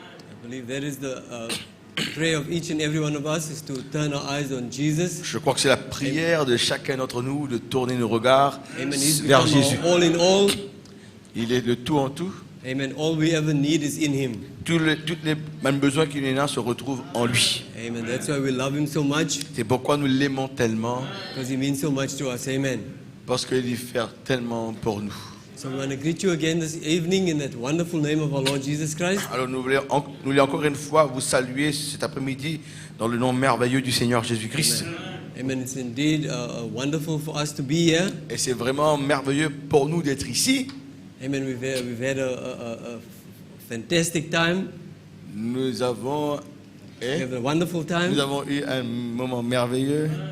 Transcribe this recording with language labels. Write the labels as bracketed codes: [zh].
[en] I believe that is the prayer of each and every one of us, is to turn our eyes on Jesus. [fr] Je crois que c'est la prière de chacun d'entre nous de tourner nos regards [en] Amen. He's [fr] vers Jésus. [en] all in all. [fr] Il est le tout en tout. [en] Amen. All we ever need is in Him. [fr] Tous les mêmes besoins qu'il y en a se retrouvent en lui. [en] Amen. That's why we love Him so much. [fr] C'est pourquoi nous l'aimons tellement. [en] Because He means so much to us. Amen. [fr] Parce qu'il fait tellement pour nous. [en] So we want to greet you again this evening in that wonderful name of our Lord Jesus Christ. [fr] Alors nous voulons encore une fois vous saluer cet après-midi dans le nom merveilleux du Seigneur Jésus-Christ. [en] Amen. It's indeed wonderful for us to be here. [fr] Et c'est vraiment merveilleux pour nous d'être ici. [en] Amen. We've had a fantastic time. [fr] Nous avons [en] We have a wonderful time. [fr] Nous avons eu un moment merveilleux.